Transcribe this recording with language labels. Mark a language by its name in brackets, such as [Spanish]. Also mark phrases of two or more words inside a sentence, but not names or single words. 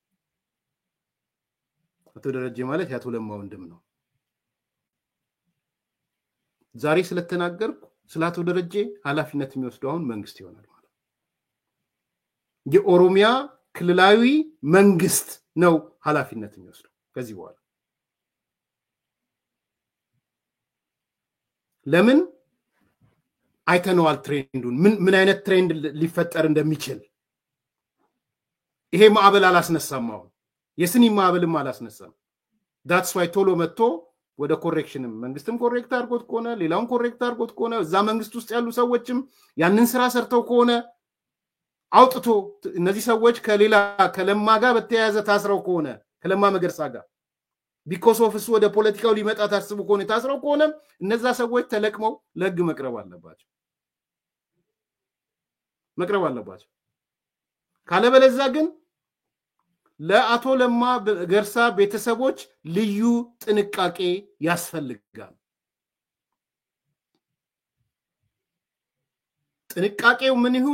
[Amharic] አቶ ደረጀ ማለት ያቶ ለማ ወንድም ነው ዛሬ ስለተናገርኩ ስላቶ ደረጀ ኃላፊነት የሚወስደው አሁን መንግስት ይሆናል ማለት የኦሮሚያ ክልላዊ መንግስት ነው ኃላፊነት የሚወስደው ከዚህ በኋላ ለምን አይተነዋል ትሬንዱን ምን አይነት ትሬንድ ሊፈጠር እንደሚችል ይሄ ማዕበል አላስነሳም አሁን የስኒ ማዕበልም አላስነሳም that's why ቶሎ መጥቶ ወደ ኮሬክሽን መንግስትም ኮሬክት አድርጎት ከሆነ ሌላውን ኮሬክት አድርጎት ከሆነ እዛ መንግስት ውስጥ ያሉ ሰዎችም ያንን ስራ ሰርተው ከሆነ አውጥቶ እነዚህ ሰዎች ከለማ ጋር በተያያዘ ታስረው ከሆነ ከለማ መገርሳ ጋር [English] because of [Amharic] እሱ ወደ ፖለቲካው ሊመጣ ታስቡ ከሆነ ታስረው ከሆነ እነዛ ሰዎች ተለቅመው ለህግ መቅረብ አለባቸው ካለበለዛ ግን ለአቶ ለማ ገርሳ ቤተሰቦች ልዩ ጥንቃቄ ያስፈልጋል ጥንቃቄው ምን ይሁን